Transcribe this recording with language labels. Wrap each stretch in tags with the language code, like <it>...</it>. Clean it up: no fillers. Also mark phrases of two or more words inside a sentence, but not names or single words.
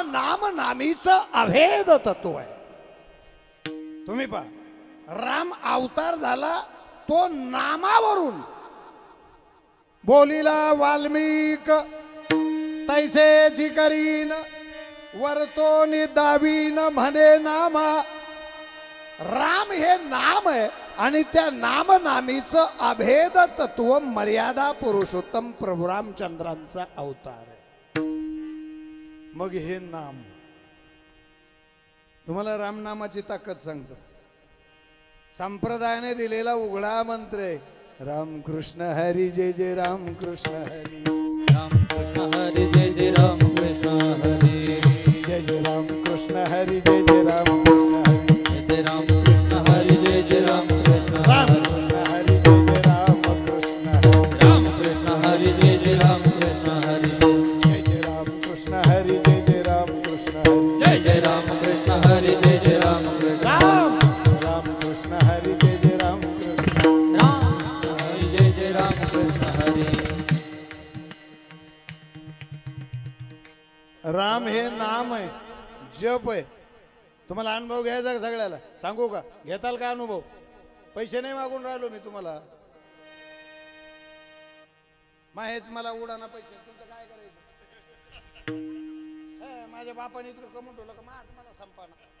<mr>नाम नामीचं अभेद तत्व आहे तुम्ही पहा राम अवतार झाला तो नामावरून बोलिला वाल्मिक तैसेची करीन वरतो दावीन म्हणे नामा राम हे नाम आहे आणि त्या नाम नामीचं अभेद तत्व मर्यादा पुरुषोत्तम प्रभू रामचंद्रांचा अवतार आहे मग हे नाम तुम्हाला रामनामाची ताकद सांगतो संप्रदायाने दिलेला उघडा मंत्र आहे राम कृष्ण हरी जय जय राम कृष्ण हरी राम कृष्ण हरी जय जय राम कृष्ण हरी जय जय राम कृष्ण हरी जय जय राम कृष्ण हरी जय जय राम कृष्ण हरी जय जय राम कृष्ण राम कृष्ण हरी जय जय राम कृष्ण हरी राम कृष्ण हरी जय जय राम कृष्ण हरी जय जय राम कृष्ण हरी जय जय राम कृष्ण हरी जय जय राम कृष्ण हरी जय जय राम कृष्ण राम राम कृष्ण हरी जय जय राम कृष्ण राम हरी जय जय राम कृष्ण हरी राम हे नाम आहे जप आहे तुम्हाला अनुभव घ्यायचा का सगळ्याला सांगू का घेताल का अनुभव पैसे नाही मागून राहिलो मी तुम्हाला हेच मला उडाना पैसे तुमचं काय करायचं माझ्या बापाने इतकं कमवून ठेवलं का मला संपाना</mr>